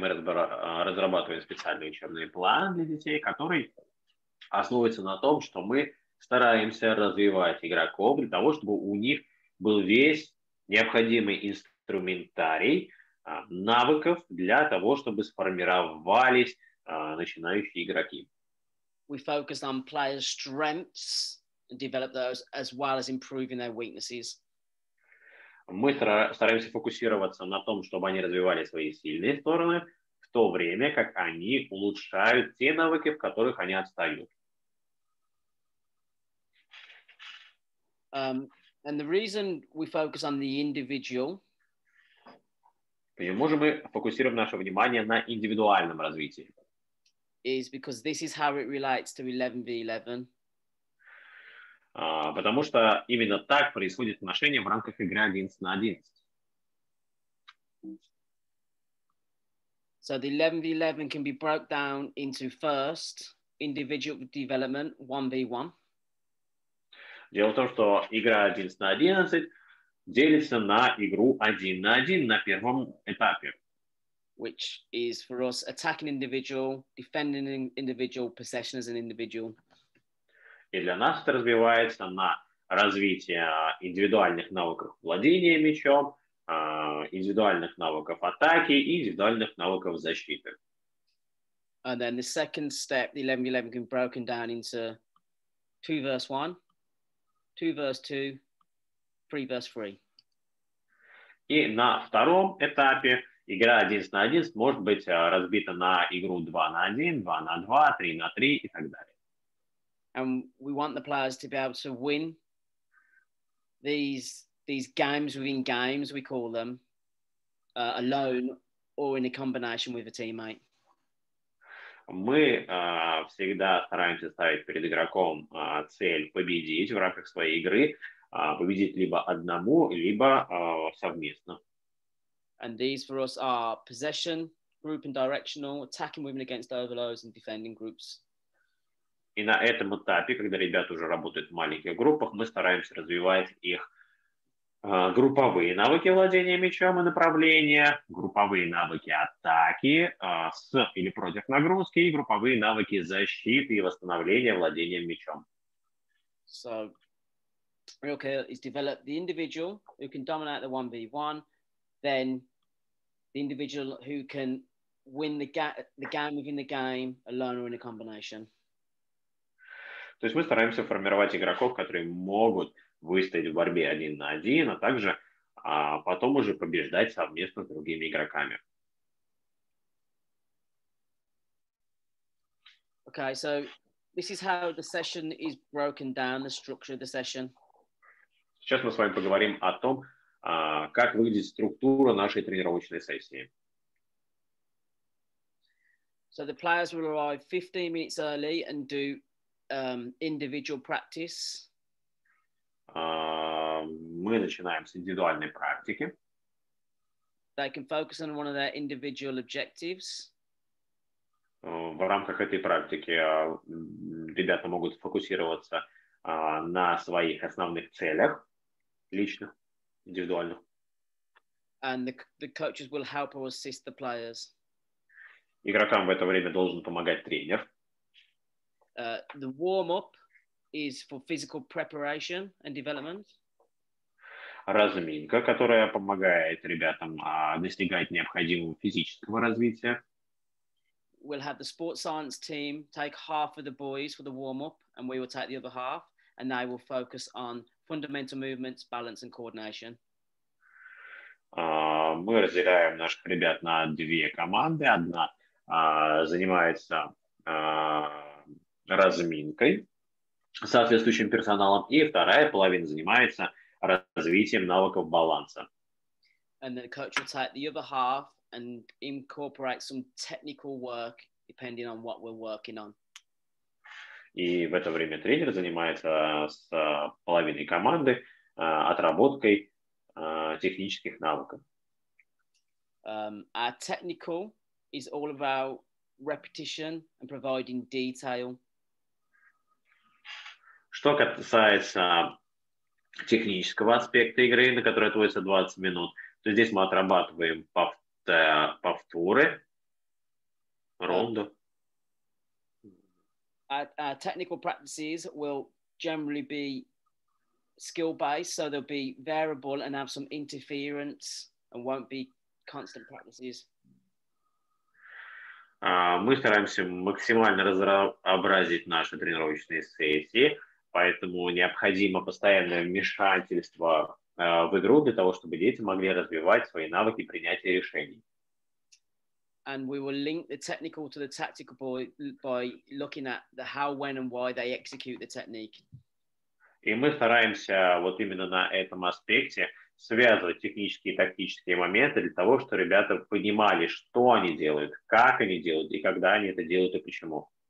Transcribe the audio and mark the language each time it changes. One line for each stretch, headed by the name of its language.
Russian: Мы разрабатываем специальный учебный план для детей, который основывается на том, что мы стараемся развивать игроков для того, чтобы у них был весь необходимый инструментарий навыков для того, чтобы сформировались начинающие игроки.
English: We focus on players' strengths and develop those, as well as improving their weaknesses.
Russian: Мы стараемся фокусироваться на том, чтобы они развивали свои сильные стороны, в то время как они улучшают те навыки, в которых они отстают.
English: And the reason we focus on the individual.
Russian: Почему же мы фокусируем наше внимание на индивидуальном развитии?
English: Is because this is how it relates to 11v11.
Russian: Потому что именно так происходит отношение в рамках игры 11 на 11.
English: So the 11v11 can be broke down into first individual development 1v1.
Russian: Дело в том, что игра 11 на 11 делится на игру 1 на 1 на первом этапе.
English: Which is for us attacking individual, defending individual, possession as an individual.
Russian: И для нас это разбивается на развитие индивидуальных навыков владения мячом, индивидуальных навыков атаки и индивидуальных навыков защиты.
English: And then the second step, the 11v11 can be broken down into 2 versus 1, 2 versus 2, 3 versus 3.
Russian: И на втором этапе игра 11 на 11 может быть разбита на игру 2 на 1, 2 на 2, 3 на 3 и так далее.
English: And we want the players to be able to win these games within games, we call them, alone or in a combination with a teammate.
Russian: Мы всегда стараемся ставить перед игроком цель победить в рамках своей игры, победить либо одному, либо совместно.
English: And these for us are possession, group and directional, attacking women against overloads and defending groups.
Russian: И на этом этапе, когда ребята уже работают в маленьких группах, мы стараемся развивать их групповые навыки владения мячом и направления, групповые навыки атаки с или против нагрузки и групповые навыки защиты и восстановления владением мячом.
English: So, real clear is develop the individual who can dominate the 1v1, then the individual who can win the game within the game, alone or in a combination.
Russian: То есть мы стараемся формировать игроков, которые могут выстоять в борьбе 1 на 1, а также потом уже побеждать совместно с другими игроками.
English: Okay, so this is how the session is broken down, the structure of the session.
Russian: Сейчас мы с вами поговорим о том, как выглядит структура нашей тренировочной сессии.
English: So the players will arrive 15 minutes early and do individual practice.
Russian: Мы начинаем с индивидуальной практики.
English: They can focus on one of their individual objectives.
Russian: В рамках этой практики ребята могут фокусироваться на своих основных целях, личных, индивидуальных.
English: And the coaches will help or assist the players.
Russian: Игрокам в это время должен помогать тренер.
English: The warm-up is for physical preparation and development.
Russian: Разминка, которая помогает ребятам достигать необходимого физического развития.
English: we'll have the sports science team take half of the boys for the warm-up, and we will take the other half, and they will focus on fundamental movements, balance and coordination.
Russian: Мы разделяем наших ребят на две команды. Одна занимается разминкой с соответствующим персоналом, и вторая половина занимается развитием навыков баланса.
English: And the coach will take the other half and incorporate some technical work depending on what we're working on.
Russian: И в это время тренер занимается с половиной команды отработкой технических навыков.
English: Our technical is all about repetition and providing detail.
Russian: Что касается технического аспекта игры, на который отводится 20 минут, то здесь мы отрабатываем повторы, ронду.
English: Our technical practices will generally be skill-based, so they'll be variable and have some interference and won't be constant practices.
Russian: Мы стараемся максимально разнообразить наши тренировочные сессии, поэтому необходимо постоянное вмешательство в игру для того, чтобы дети могли развивать свои навыки принятия решений.
English: And we will link the technical to the tactical by looking at the how, when, and why they execute the technique.
Russian: И мы стараемся вот именно на этом аспекте связывать технические и тактические моменты для того, чтобы ребята понимали, что они делают, как они делают, и когда они это делают, и почему.